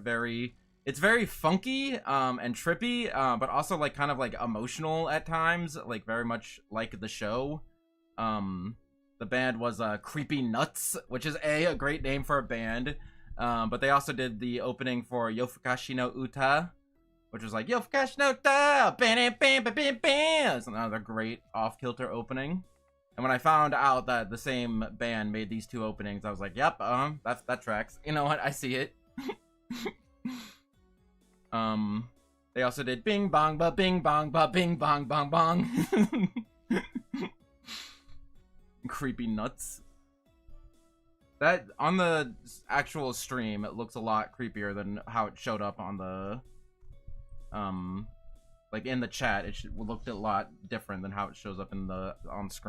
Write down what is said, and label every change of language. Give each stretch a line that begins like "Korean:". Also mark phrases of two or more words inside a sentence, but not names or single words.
English: It's very funky, and trippy, but also, like, kind of, like, emotional at times, like, very much like the show. The band was, Creepy Nuts, which is a great name for a band. But they also did the opening for Yofukashi no Uta, which was like Yofukashi no Uta, bam bam bam bam bam. It's another great off-kilter opening. And when I found out that the same band made these two openings, I was like, yep, that tracks. You know what? I see it. They also did Bing Bong Ba Bing Bong Ba Bing Bong Bong Bong. Creepy Nuts. That, on the actual stream, it looks a lot creepier than how it showed up on the, like, in the chat. It looked a lot different than how it shows up on screen.